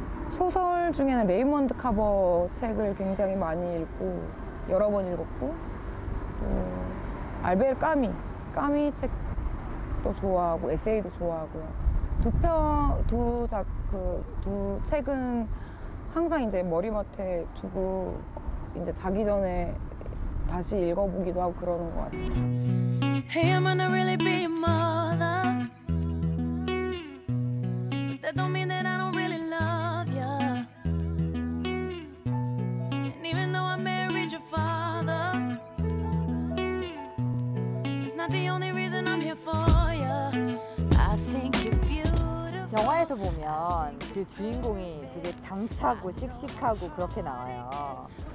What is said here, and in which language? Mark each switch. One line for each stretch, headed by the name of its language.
Korean: 소설 중에는 레이먼드 카버 책을 굉장히 많이 읽고 여러 번 읽었고 알베르 까미 책도 좋아하고 에세이도 좋아하고요. 두 책은 항상 이제 머리맡에 두고 이제 자기 전에 다시 읽어보기도 하고 그러는 것 같아요.
English: Hey, I'm gonna really be your mother. But that don't mean that I don't really love you. And even though I married your father, it's not the only reason I'm here for you. I think you're beautiful.
Korean: 영화에서 보면 그 주인공이 되게 장차고 씩씩하고 그렇게 나와요.